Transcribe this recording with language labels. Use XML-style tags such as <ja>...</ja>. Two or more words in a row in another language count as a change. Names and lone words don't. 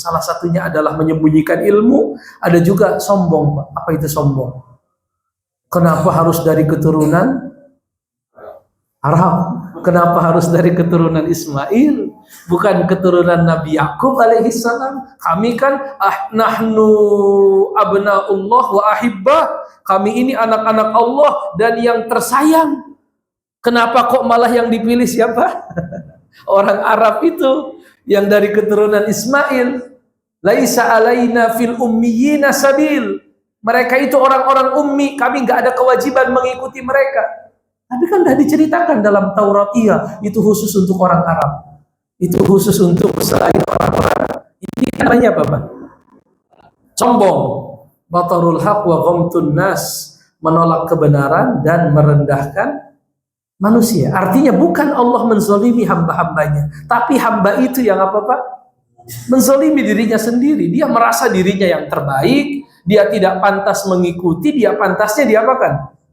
<id>Salah satunya adalah menyembunyikan ilmu, ada juga sombong. Apa itu sombong? Kenapa harus dari keturunan Arab? Kenapa harus dari keturunan Ismail? Bukan keturunan Nabi Yakub</id> <ar>عليه السلام.</ar> <id>Kami kan</id> <ar>نحن أبناء الله وأحباؤه.</ar> <id>Kami ini anak-anak Allah dan yang tersayang. Kenapa kok malah yang dipilih siapa? Orang Arab itu yang dari keturunan Ismail.</id> <ar>ليس علينا في الأميين سبيل.</ar> <id>Mereka itu orang-orang ummi, kami nggak ada kewajiban mengikuti mereka. Tapi kan sudah diceritakan dalam Taurat, iya, itu khusus untuk orang Arab. Itu khusus untuk selain orang-orang. Ini namanya apa, Pak? Sombong.</id> <ar>بطر الحق وغمط الناس.</ar> <id>Menolak kebenaran dan merendahkan manusia. Artinya bukan Allah menzalimi hamba-hambanya, tapi hamba itu yang apa, Pak? Menzalimi dirinya sendiri. Dia merasa dirinya yang terbaik, dia tidak pantas mengikuti, dia pantasnya diapakan?</id>